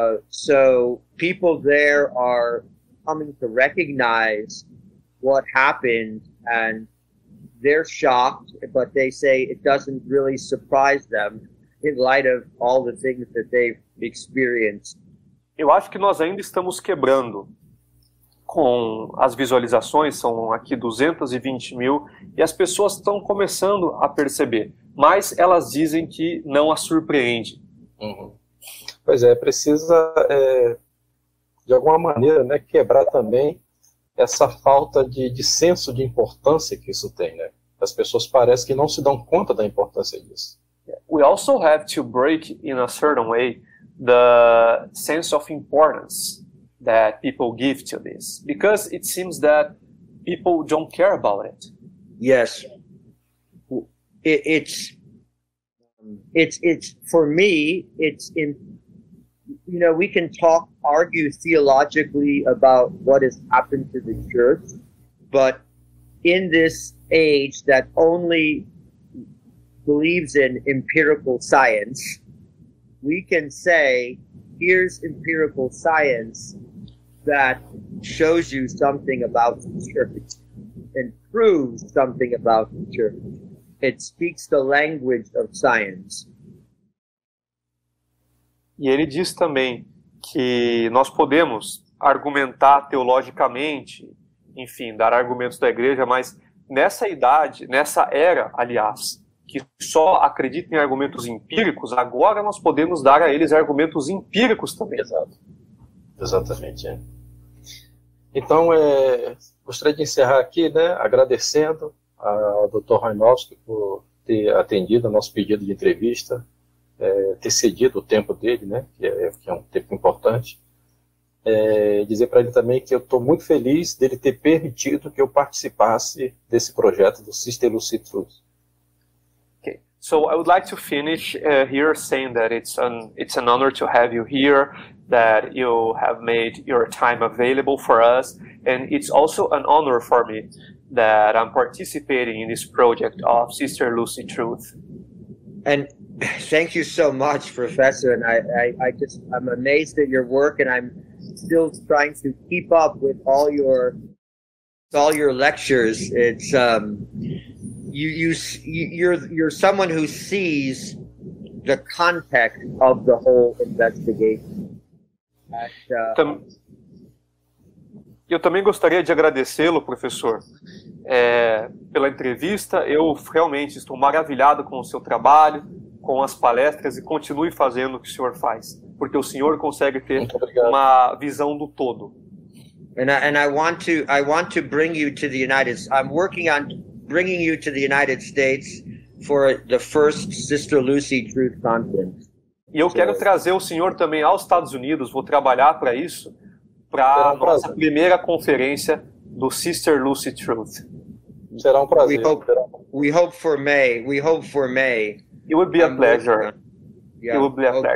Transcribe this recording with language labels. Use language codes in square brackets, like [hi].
[en] So people there are coming to recognize what happened, and they're shocked, but they say it doesn't really surprise them in light of all the things that they've experienced. [pt] Eu acho que nós ainda estamos quebrando com as visualizações, são aqui 220 mil, e as pessoas estão começando a perceber, mas elas dizem que não as surpreende. Uhum. Pois é, precisa, de alguma maneira, quebrar também essa falta de senso de importância que isso tem, né? As pessoas parecem que não se dão conta da importância disso. [en] We also have to break, in a certain way, the sense of importance that people give to this, because it seems that people don't care about it. Yes. It's for me, it's in, you know, we can argue theologically about what has happened to the church, but in this age that only believes in empirical science, we can say, here's empirical science that shows you something about the church and proves something about the church. It speaks the language of science. [pt] E ele diz também que nós podemos argumentar teologicamente, enfim, dar argumentos da igreja, mas nessa idade, nessa era, aliás, que só acredita em argumentos empíricos, agora nós podemos dar a eles argumentos empíricos também. Exato. Exatamente. É. Então, gostaria de encerrar aqui, né, agradecendo ao Dr. Chojnowski por ter atendido ao nosso pedido de entrevista, ter cedido o tempo dele, né, que é um tempo importante. Dizer para ele também que eu estou muito feliz dele ter permitido que eu participasse desse projeto do Sister Lucy Truth. [en] Okay. So I would like to finish here saying that it's an honor to have you here, that you have made your time available for us, and it's also an honor for me that I'm participating in this project of Sister Lucy Truth. And thank you so much, Professor. And I'm amazed at your work, and I'm still trying to keep up with all your lectures. It's you're someone who sees the context of the whole investigation. [pt] Eu também gostaria de agradecê-lo, professor, pela entrevista. Eu realmente estou maravilhado com o seu trabalho, com as palestras, e continue fazendo o que o senhor faz, porque o senhor consegue ter uma visão do todo. [en] And I want to bring you to the I'm working on bringing you to the United States for the first Sister Lucy Truth Conference. [pt] E eu quero trazer o senhor também aos Estados Unidos, vou trabalhar para isso, para a nossa primeira conferência do Sister Lucy Truth. Será um prazer. [en] We hope for May. It would be a pleasure. Yeah. It would be a pleasure.